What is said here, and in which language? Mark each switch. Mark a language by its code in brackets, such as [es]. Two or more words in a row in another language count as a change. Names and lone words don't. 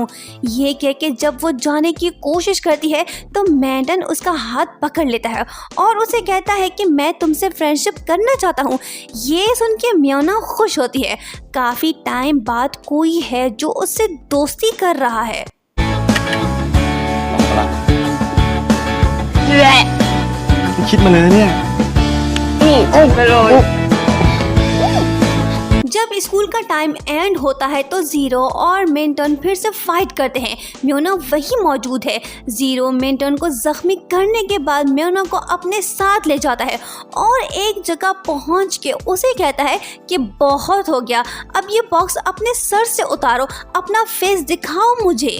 [hi] ये कह के जब वो जाने की कोशिश करती है तो मेंटन उसका हाथ पकड़ लेता है और उसे कहता है कि मैं तुमसे फ्रेंडशिप करना चाहता हूँ। ये सुन के म्योना खुश होती है। काफ़ी टाइम बाद कोई है जो उससे दोस्ती कर रहा है। [th] คิดมาเลยนะเนี่ย [hi] जब स्कूल का [en] time end [hi] होता है तो जीरो और मेंटन फिर से फाइट करते हैं। म्योना वही मौजूद है। जीरो मेंटन को जख्मी करने के बाद म्योना को अपने साथ ले जाता है और एक जगह पहुंच के उसे कहता है कि बहुत हो गया, अब ये बॉक्स अपने सर से उतारो, अपना फेस दिखाओ मुझे।